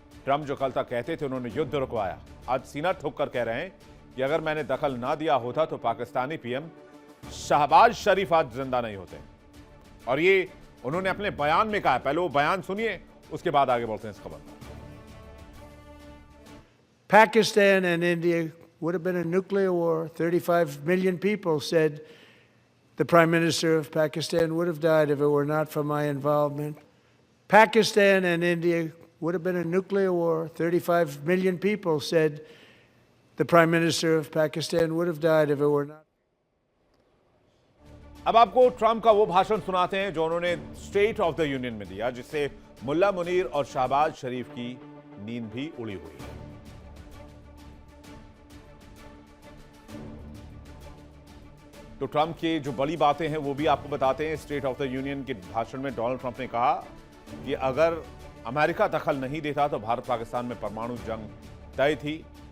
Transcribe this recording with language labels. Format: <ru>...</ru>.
<hi>Trump जो कल तक कहते थे उन्होंने युद्ध रुकवाया, आज सीना ठोक कर कह रहे हैं कि अगर मैंने दखल ना दिया होता तो पाकिस्तानी पीएम शहबाज शरीफ आज जिंदा नहीं होते। और ये उन्होंने अपने बयान में कहा। पहले वो बयान सुनिए, उसके बाद आगे बढ़ते हैं इस खबर पर।</hi> <en>Pakistan and India would have been a nuclear war. 35 million people said the Prime Minister of Pakistan would have died if it were not for my involvement. Pakistan and India would have been a nuclear war. 35 million people said the Prime Minister of Pakistan would have died if it were not.</en> <hi>अब आपको Trump का वो भाषण सुनाते हैं जो उन्होंने state of the union में दिया, जिससे मुल्ला मुनीर और शहबाज शरीफ की नींद भी उड़ी हुई है। तो ट्रंप की जो बड़ी बातें हैं वो भी आपको बताते हैं। स्टेट ऑफ द यूनियन के भाषण में डोनाल्ड ट्रंप ने कहा कि अगर अमेरिका दखल नहीं देता तो भारत पाकिस्तान में परमाणु जंग तय थी।</hi>